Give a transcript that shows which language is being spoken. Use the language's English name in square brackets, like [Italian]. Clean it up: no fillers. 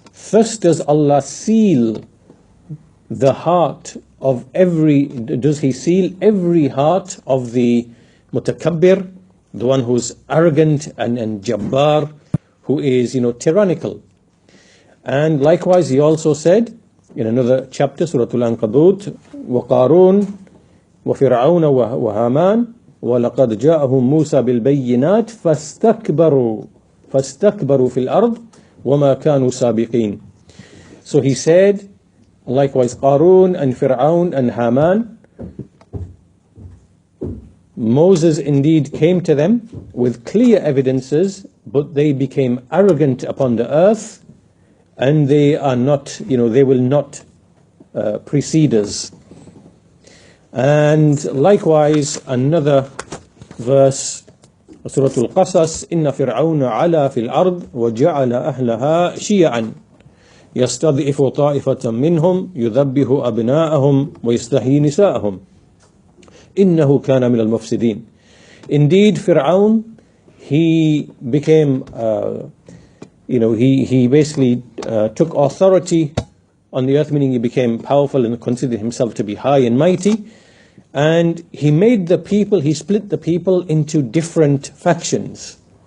[English] Thus does Allah seal the heart of does he seal every heart of the mutakabbir, the one who's arrogant and jabbar, who is, tyrannical. And likewise, he also said, in another chapter, Surah Al-Ankabut, [Arabic] وَقَارُونَ وَفِرْعَوْنَ وَهَامَانَ وَلَقَدْ جَاءَهُم مُوسَى بِالْبَيِّنَاتِ فَاسْتَكْبَرُوا فِي الْأَرْضِ وَمَا كَانُوا سَابِقِينَ. [English] So he said, likewise Qarun and Fir'aun and Haman, Moses indeed came to them with clear evidences, but they became arrogant upon the earth, and they are not, they will not precede us. And likewise, another verse, Surah Al-Qasas, [Arabic] إِنَّ فِرْعَوْنَ عَلَى فِي الْأَرْضِ وَجَعَلَ أَهْلَهَا شِيَعًا يَسْتَضْعِفُ طَائِفَةً مِّنْهُمْ يُذَبِّحُ أَبْنَاءَهُمْ وَيَسْتَحْيِي نِسَاءَهُمْ إِنَّهُ كَانَ مِنَ الْمُفْسِدِينَ. [English] Indeed, Fir'aun, he became, he basically took authority on the earth, meaning he became powerful and considered himself to be high and mighty. And he made the people, he split the people into different factions.